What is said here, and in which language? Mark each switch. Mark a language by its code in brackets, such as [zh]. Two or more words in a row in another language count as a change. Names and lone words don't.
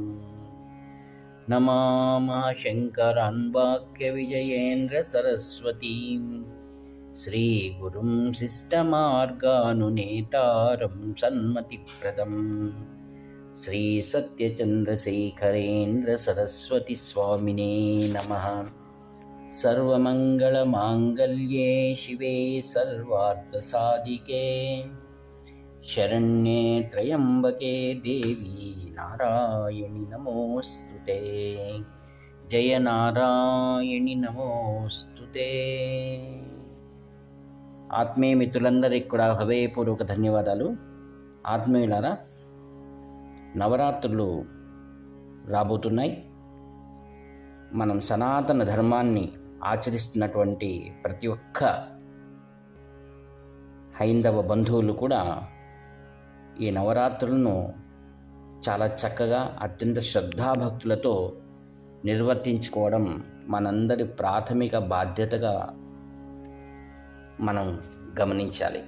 [sa] नमामः शङ्करान् वाक्यविजयेन्द्रसरस्वतीं श्रीगुरुं शिष्टमार्गानुनेतारं सन्मतिप्रदं श्रीसत्यचन्द्रशेखरेन्द्रसरस्वतीस्वामिने नमः। सर्वमङ्गलमाङ्गल्ये शिवे सर्वार्थसाधिके शरण्ये त्र्यम्बके देवी नारायणि नमोऽस्तुते। जय నారాయణి నమోస్తుతే। [te] ఆత్మీయ మిత్రులందరికీ కూడా హృదయపూర్వక ధన్యవాదాలు. ఆత్మీయులారా, నవరాత్రులు రాబోతున్నాయి. మనం సనాతన ధర్మాన్ని ఆచరిస్తున్నటువంటి ప్రతి ఒక్క హైందవ బంధువులు కూడా ఈ నవరాత్రులను చాలా చక్కగా అత్యంత శ్రద్ధాభక్తులతో నిర్వర్తించుకోవడం మనందరి ప్రాథమిక బాధ్యతగా మనం గమనించాలి.